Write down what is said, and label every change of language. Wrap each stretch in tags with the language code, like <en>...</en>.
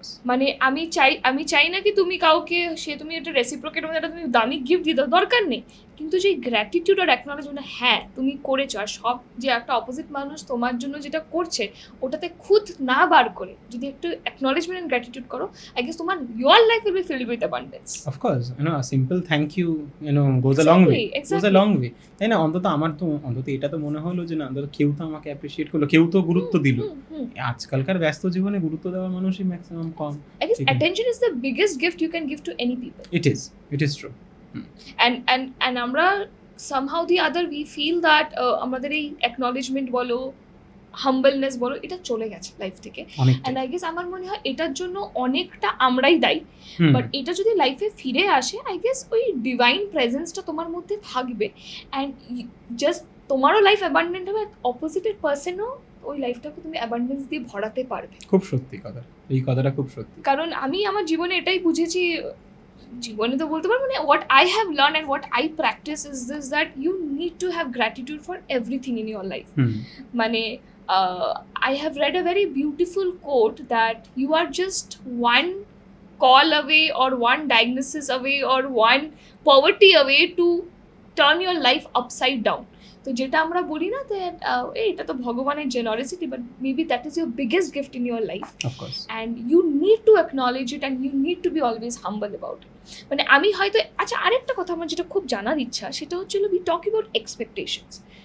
<bn>মানে আমি চাই না কি তুমি কাউকে তুমি একটা রেসিপ্রোকেট মানে একটা তুমি দামি গিফট দিতে দরকার নেই, কিন্তু যে গ্র্যাটিটিউড আর অ্যাকনলেজমেন্ট, হ্যাঁ তুমি করেছো, আর সব যে একটা অপোজিট মানুষ তোমার জন্য যেটা করছে ওটাতে খুদ না বার করে যদি একটু অ্যাকনলেজমেন্ট এন্ড গ্র্যাটিটিউড করো, আই গেস তোমার</bn> <en>Your life will be filled with abundance. Of course a simple thank you goes a long way,</en> <bn>তাই না? অন্তত এটা তো মনে হলো যে না অন্তত কেউ তো আমাকে অ্যাপ্রিশিয়েট করলো, কেউ তো গুরুত্ব দিল। আজকালকার ব্যস্ত জীবনে গুরুত্ব দেওয়ার মানুষই maximum com.</bn> <en>I guess attention is the biggest gift you can give to any people. It is true.</en> <bn>And আমরা</bn> <en>somehow the other we feel that</en> <bn>আমাদের এই acknowledgement বলো, হাম্বলনেস বলো, এটা চলে গেছে লাইফ থেকে। অ্যান্ড আই গেস আমার মনে হয় এটার জন্য অনেকটা আমরাই দায়ী। বাট এটা যদি লাইফে ফিরে আসে, আই গেস ওই ডিভাইন প্রেজেন্সটা তোমার মধ্যে থাকবে, অ্যান্ড জাস্ট তোমারও লাইফ অ্যাবান্ডেন্ট হবে, অপোজিটের পার্সনও ওই লাইফটাকে তুমি অ্যাবান্ডেন্স দিয়ে ভরাতে পারবে। খুব সত্যি কথা, এই কথাটা খুব সত্যি। কারণ আমি আমার জীবনে এটাই বুঝেছি, জীবনে তো বলতে পারবো না,</bn> <en>what I have learned and what I practice is this, that you need to have gratitude for everything in your life. মানে I have read a very beautiful quote that you are just one call away or one diagnosis away or one poverty away to turn your life upside down.</en> <bn>তো যেটা আমরা বলি না যে এটা তো ভগবানের generosity,</bn> <en>But maybe that is your biggest gift in your life, and you need to acknowledge it and you need to be always humble about it.</en> <bn>মানে আমি হয়তো, আচ্ছা আরেকটা কথা আমার যেটা খুব জানার ইচ্ছা, সেটা হচ্ছিল</bn> <en>We talk about expectations.</en>